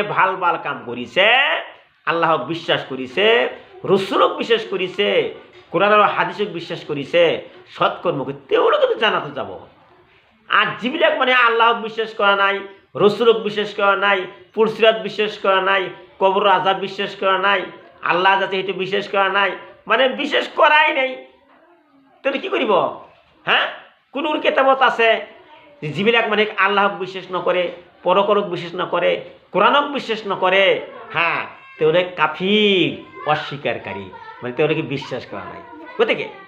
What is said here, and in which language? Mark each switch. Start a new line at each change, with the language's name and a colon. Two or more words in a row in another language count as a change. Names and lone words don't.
Assamese: ভাল ভাল কাম কৰিছে আল্লাহক বিশ্বাস কৰিছে ৰাসূলক বিশ্বাস কৰিছে কোরআন আৰু হাদিসক বিশ্বাস কৰিছে সৎকর্ম কৰি তেওঁলোকে জান্নাতত যাব আর যিবিলাক মানে আল্লাহক বিশ্বাস কৰা নাই রাসূলক বিশ্বাস কৰা নাই পুলসিরাত বিশ্বাস কৰা নাই কবর আযাব বিশ্বাস কৰা নাই আল্লাহ যাতে সেইটো বিশ্বাস কৰা নাই মানে বিশ্বাস কৰাই নাই তাহলে কি কৰিব হ্যাঁ কোন কিতাবত আছে যিবিলাক মানে আল্লাহক বিশ্বাস নকৰে পৰকালক বিশ্বাস নকৰে কোরআনক বিশ্বাস নকৰে হ্যাঁ তেওঁলোকে কাফিৰ অস্বীকারী মানে তেওঁলোকে বিশ্বাস কৰা নাই গতিকে